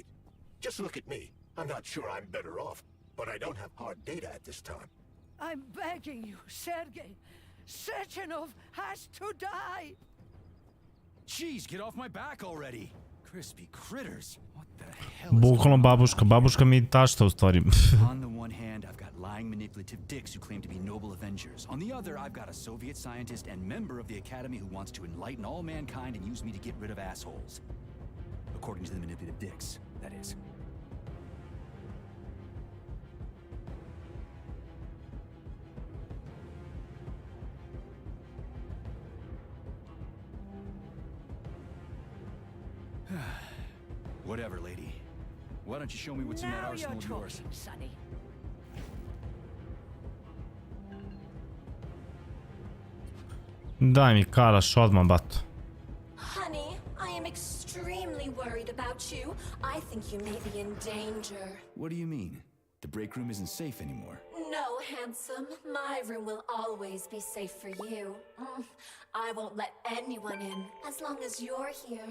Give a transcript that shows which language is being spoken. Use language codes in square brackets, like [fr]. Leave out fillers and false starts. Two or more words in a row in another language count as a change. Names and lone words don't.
[en] Just look at me. I'm not sure I'm better off, but I don't have hard data at this time. I'm begging you, Sergei. Sechenov has to die! Jeez, get off my back already! Crispy critters. What the hell? [sr] Bukvalno babuška. Babuška mi tašta u stvari. [en] On the one hand, I've got lying manipulative dicks who claim to be noble avengers. On the other, I've got a Soviet scientist and member of the Academy who wants to enlighten all mankind and use me to get rid of assholes. According to the manipulative dicks, that is. Whatever, lady. Why don't you show me what's in that Now arsenal you're of yours? talking, Sonny. [sr] Daj mi kalaš odmah, bato. [en] Honey, I am extremely worried about you. I think you may be in danger. What do you mean? The break room isn't safe anymore. No, handsome. My room will always be safe for you. I won't let anyone in as long as you're here.